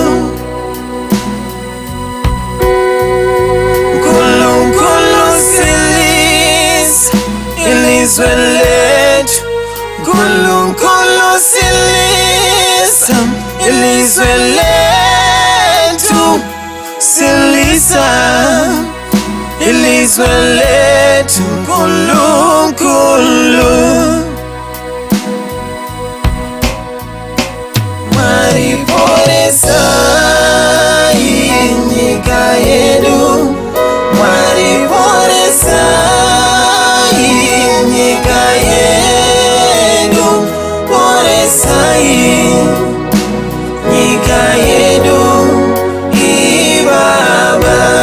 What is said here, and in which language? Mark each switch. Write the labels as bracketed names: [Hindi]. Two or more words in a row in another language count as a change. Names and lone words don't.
[North Ndebele] Nkulunkulu silisa ilizwe letu, nkulunkulu silisa ilizwe letu, silisa ilizwe letu nkulunkulu. [Shona] Mwari Poresai nyika yedu, Mwari Poresai nyika yedu, Poresai nyika yedu ibaba.